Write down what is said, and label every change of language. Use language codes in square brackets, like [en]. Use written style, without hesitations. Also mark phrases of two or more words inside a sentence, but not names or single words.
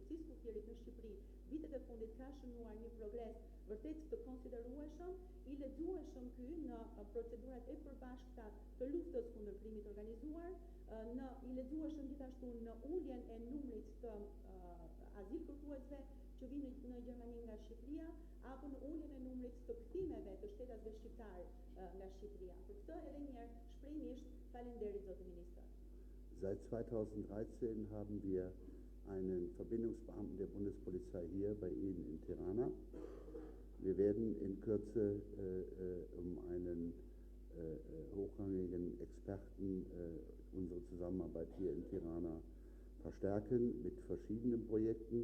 [sq] policisë kufjerit në Shqipëri, vitet e fundit ka shënuar një progres vërtet të konsiderueshëm, i lexueshëm ky në procedurat e përbashkëta të luftës kundër krimit organizuar, i lexueshëm gjithashtu në uljen e numrit të azil kërkuesve që vinë në Gjermani nga Shqipëria, apo në uljen e numrit të kthimeve të shtetasve shqiptar nga Shqipëria. Për këtë edhe një herë shprehimisht falenderit zotë ministër. [de] Seit 2013 haben wir einen Verbindungsbeamten der Bundespolizei hier bei Ihnen in Tirana. Wir werden in Kürze einen hochrangigen Experten unsere Zusammenarbeit hier in Tirana verstärken mit verschiedenen Projekten.